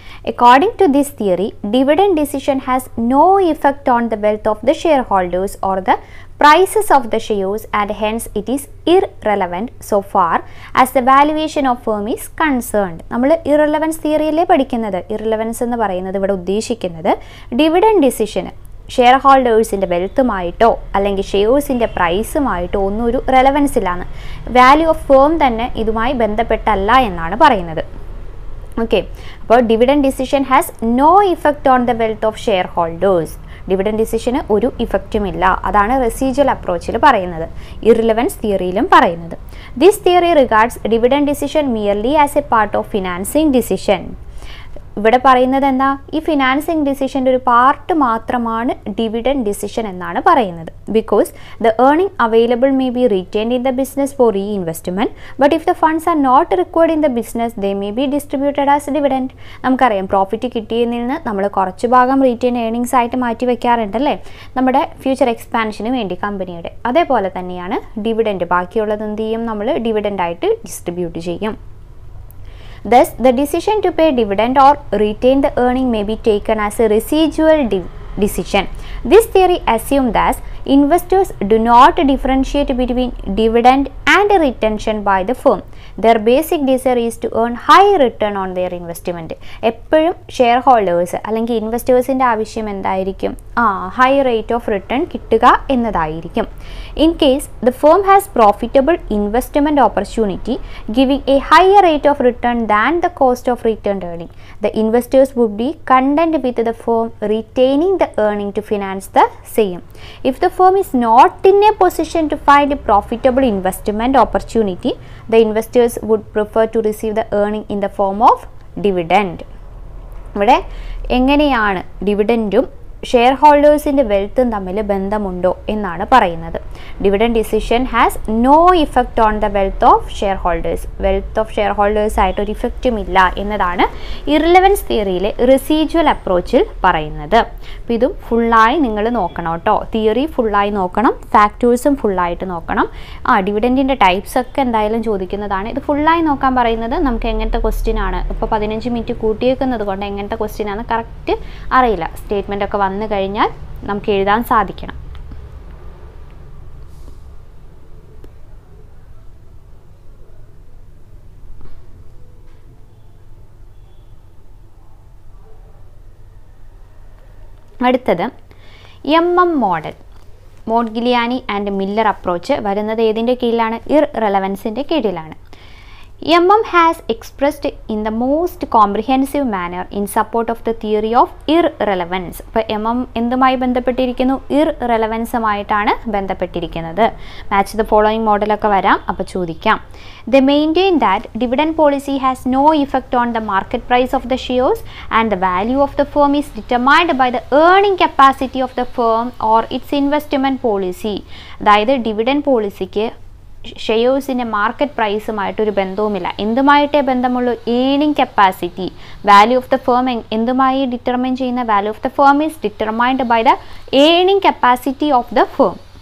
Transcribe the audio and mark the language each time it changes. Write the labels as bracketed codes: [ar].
[en] According to this theory, dividend decision has no effect on the wealth of the shareholders or the prices of the shares, and hence it is irrelevant so far as the valuation of firm is concerned. [ml] നമ്മൾ irrelevance തിയറിയിലേ പഠിക്കുന്നത്. Irrelevance എന്ന് പറയുന്നത് ഇവിടെ ഉദ്ദേശിക്കുന്നത് dividend ഡിസിഷന് share ഹോൾഡേഴ്സിൻ്റെ വെൽത്തുമായിട്ടോ അല്ലെങ്കിൽ ഷെയർസിൻ്റെ പ്രൈസുമായിട്ടോ ഒന്നും ഒരു relevance ഇല്ലാന്ന്. വാല്യൂ ഓഫ് ഫേം തന്നെ ഇതുമായി ബന്ധപ്പെട്ടല്ല എന്നാണ് പറയുന്നത്. ഓക്കെ, അപ്പോൾ [en] Dividend decision has no effect on the wealth of shareholders. [ml] Dividend ഡിസിഷന് ഒരു ഇഫക്റ്റുമില്ല. അതാണ് റെസിജ്വൽ അപ്രോച്ചിൽ പറയുന്നത്, ഇർറിലവൻസ് തിയറിയിലും പറയുന്നത്. [en] This theory regards dividend decision merely as a part of financing decision. [ml] ഇവിടെ പറയുന്നത് എന്താ? ഈ ഫിനാൻസിങ് ഡിസിഷൻ്റെ ഒരു പാർട്ട് മാത്രമാണ് ഡിവിഡൻഡ് ഡിസിഷൻ എന്നാണ് പറയുന്നത്. [en] Because the earning available may be retained in the business for reinvestment, but if the funds are not required in the business they may be distributed as dividend. [ml] നമുക്കറിയാം, profit കിട്ടിയതിൽ നിന്ന് നമ്മൾ കുറച്ച് ഭാഗം retain earnings ആയിട്ട് മാറ്റി വെക്കാറുണ്ടല്ലേ നമ്മുടെ ഫ്യൂച്ചർ എക്സ്പാൻഷന് വേണ്ടി കമ്പനിയുടെ. അതേപോലെ തന്നെയാണ് ഡിവിഡൻഡ്. ബാക്കിയുള്ളത് എന്ത് ചെയ്യും? നമ്മൾ ഡിവിഡൻഡായിട്ട് ഡിസ്ട്രിബ്യൂട്ട് ചെയ്യും. [en] Thus, the decision to pay dividend or retain the earning may be taken as a residual decision. This theory assumes that investors do not differentiate between dividend and retention by the firm. Their basic desire is to earn high return on their investment. [ml] എപ്പോഴും share holders അല്ലെങ്കിൽ ഇൻവെസ്റ്റേഴ്സിൻ്റെ ആവശ്യം എന്തായിരിക്കും? High rate of return കിട്ടുക എന്നതായിരിക്കും. [en] In case the firm has profitable investment opportunity giving a higher rate of return than the cost of retained earning, the investors would be content with the firm retaining the earning to finance the same. If the firm is not in a position to find a profitable investment opportunity, the investors would prefer to receive the earning in the form of dividend. [ml] ഇവിടെ എങ്ങനെയാണ് ഡിവിഡൻറ്റും share ഹോൾഡേഴ്സിൻ്റെ വെൽത്തും തമ്മിൽ ബന്ധമുണ്ടോ എന്നാണ് പറയുന്നത്. [en] Dividend decision has no effect on the wealth of shareholders. [ml] Wealth of share holders ആയിട്ട് ഒരു ഇഫക്റ്റും ഇല്ല എന്നതാണ് ഇർറിലവൻസ് തിയറിയിലെ റിസീജ്വൽ അപ്രോച്ചിൽ പറയുന്നത്. അപ്പോൾ ഇതും ഫുള്ളായി നിങ്ങൾ നോക്കണം കേട്ടോ. തിയറി ഫുള്ളായി നോക്കണം, ഫാക്ടേഴ്സും ഫുള്ളായിട്ട് നോക്കണം. ഡിവിഡൻറ്റിൻ്റെ ടൈപ്സ് ഒക്കെ എന്തായാലും ചോദിക്കുന്നതാണ്. ഇത് ഫുള്ളായി നോക്കാൻ പറയുന്നത് നമുക്ക് എങ്ങനത്തെ ക്വസ്റ്റ്യൻ ആണ്, ഇപ്പോൾ 15 മിനിറ്റ് കൂട്ടിയേക്കുന്നത് കൊണ്ട് എങ്ങനത്തെ ക്വസ്റ്റ്യൻ ആണ് കറക്റ്റ് അറിയില്ല. സ്റ്റേറ്റ്മെൻ്റ് ഒക്കെ വന്നു കഴിഞ്ഞാൽ നമുക്ക് എഴുതാൻ സാധിക്കണം. അടുത്തത് മോഡൽ, മോഡ്ഗിലിയാനി ആൻഡ് മില്ലർ അപ്രോച്ച് വരുന്നത് ഏതിൻ്റെ കീഴിലാണ്? ഇർറെലവൻസിൻ്റെ കീഴിലാണ്. [en] has expressed in the most comprehensive manner in support of the theory of irrelevance. [ml] അപ്പോൾ എന്തുമായി ബന്ധപ്പെട്ടിരിക്കുന്നു? ഇർറെലവൻസുമായിട്ടാണ് ബന്ധപ്പെട്ടിരിക്കുന്നത്. മാച്ച് ദ ഫോളോയിങ് മോഡലൊക്കെ വരാം, അപ്പോൾ ചോദിക്കാം. [en] They maintain that dividend policy has no effect on the market price of the shares and the value of the firm is determined by the earning capacity of the firm or its investment policy. [ml] അതായത് dividend പോളിസിക്ക് ഷെയർസിൻ്റെ market പ്രൈസുമായിട്ടൊരു ബന്ധവുമില്ല. എന്തുമായിട്ടേ ബന്ധമുള്ളൂ? Earning capacity. Value of the firm എന്തുമായി determine ചെയ്യുന്ന? [en] Value of the firm is determined by the earning capacity of the firm.